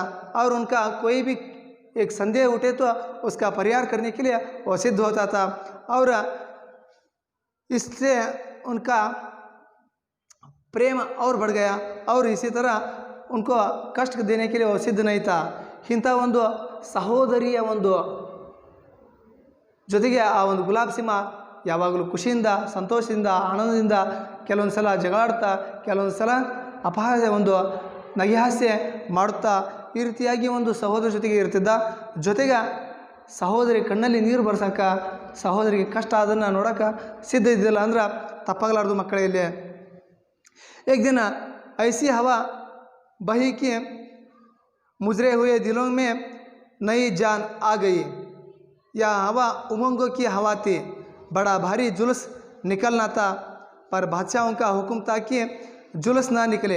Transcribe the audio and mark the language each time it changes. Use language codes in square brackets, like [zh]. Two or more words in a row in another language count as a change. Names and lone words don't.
[hi] और उनका कोई भी एक संदेह उठे तो उसका परिहार करने के लिए वो सिद्ध होता था. और इससे उनका प्रेम और बढ़ गया और इसी तरह उनको कष्ट देने के लिए वो सिद्ध नहीं था. [kn] ಇಂಥ ಒಂದು ಸಹೋದರಿಯ ಒಂದು ಜೊತೆಗೆ ಆ ಒಂದು ಗುಲಾಬ್ ಸಿಂಹ ಯಾವಾಗಲೂ ಖುಷಿಯಿಂದ, ಸಂತೋಷದಿಂದ, ಆನಂದದಿಂದ, ಕೆಲವೊಂದು ಸಲ ಜಗಳಾಡ್ತಾ, ಕೆಲವೊಂದು ಸಲ ಅಪಹಾಸ್ಯ ಒಂದು ನಗೆಹಾಸ್ಯ ಮಾಡುತ್ತಾ ಈ ರೀತಿಯಾಗಿ ಒಂದು ಸಹೋದರಿ ಜೊತೆಗೆ ಇರ್ತಿದ್ದ. ಜೊತೆಗೆ ಸಹೋದರಿ ಕಣ್ಣಲ್ಲಿ ನೀರು ಬರ್ಸೋಕ, ಸಹೋದರಿಗೆ ಕಷ್ಟ ಅದನ್ನು ನೋಡೋಕೆ ಸಿದ್ಧ ಇದ್ದಿಲ್ಲ ಅಂದ್ರೆ ತಪ್ಪಾಗಲಾರ್ದು ಮಕ್ಕಳೇ. [hi] ಇಲ್ಲಿ एक दिन ऐसी हवा बही कि मुजरे हुए दिलों में नई जान आ गई. यह हवा उमंगों की हवा थी. बड़ा भारी जुलूस निकलना था, पर बादशाहों का हुक्म था कि जुलूस ना निकले.